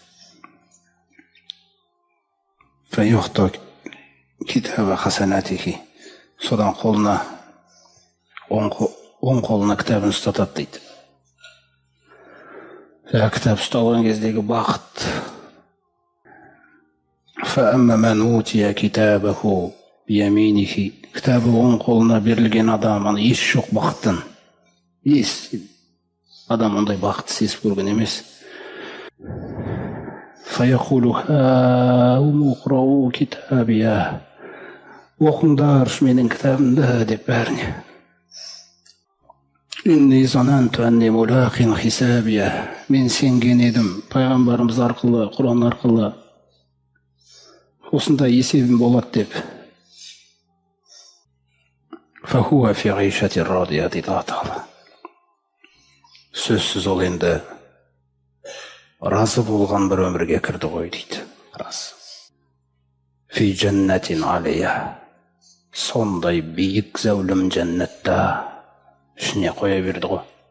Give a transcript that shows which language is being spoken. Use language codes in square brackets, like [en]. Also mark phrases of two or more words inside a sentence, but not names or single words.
[ar] فيؤتى كتاب حسناته. [kk] Содан қолына, оң қолына кітабын ұстатады дейді. Кітап ұсталған кездегі бақыт. [ar] فأما من أوتي كتابه بيمينه. [kk] Кітабы оң қолына берілген адам, еш жоқ бақыттан. Адам ондай бақытты сезіп көрген емес. [ar] فيقول هاؤم اقرءوا كتابيه. [kk] Оқыңдар менің кітабымды деп бәріне. [ar] إني ظننت أني ملاق حسابيه. [kk] Мен сенген едім пайғамбарымыз арқылы, Құран арқылы осындай есебім болады деп. [ar] فهو في عيشة راضية [kk] дейді Алла Тағала. Сөзсіз ол енді разы болған бір өмірге кірді ғой дейді. [ar] Рас. في جنة عالية. [kk] Сондай биік зәулім жәннатта ішіне қоя берді ғой.